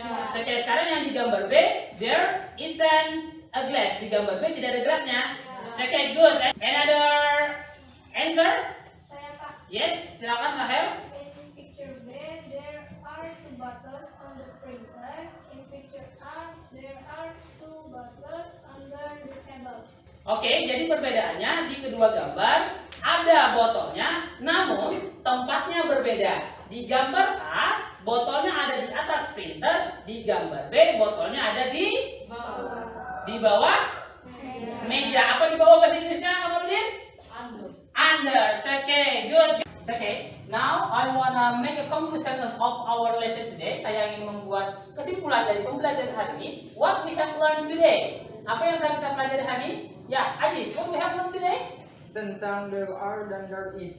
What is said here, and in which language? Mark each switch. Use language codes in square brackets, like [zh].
[id] Oke, sekarang yang di gambar B [en] there isn't a glass, [id] di gambar B tidak ada gelasnya. Oke, [en] good. Another answer? Yes, [id] silakan [en] Rahel. In picture B there are 2 bottles on the printer. In picture A there are 2 bottles under the table. [id] Oke, jadi perbedaannya di kedua gambar ada botolnya, namun tempatnya berbeda. Di gambar A, botolnya ada di atas printer. Di gambar B, botolnya ada di bawah meja. Apa di bawah bahasa Inggrisnya, Pak Nurdin? [en] Under. Okay, good. Okay, now I wanna make a conclusion of our lesson today. [id] Saya ingin membuat kesimpulan dari pembelajaran hari ini. [en] What we have learned today. [id] Apa yang telah kita pelajari hari ini? [en] Ya, Adis, what we have learned today? [id] Tentang [en] there are [id] dan [en] there is.